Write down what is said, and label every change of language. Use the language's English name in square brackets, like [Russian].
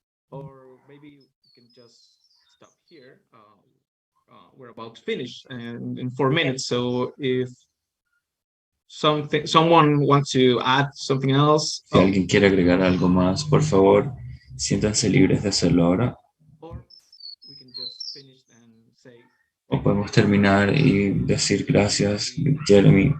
[English] Or maybe we can just stop here. We're about to finish in 4 minutes. So if someone wants to add something else, [Spanish] Si alguien quiere agregar algo más, por favor, siéntanse libres de hacerlo ahora. [English] we can just finish and say, [Spanish] O podemos terminar y decir gracias, Jeremy.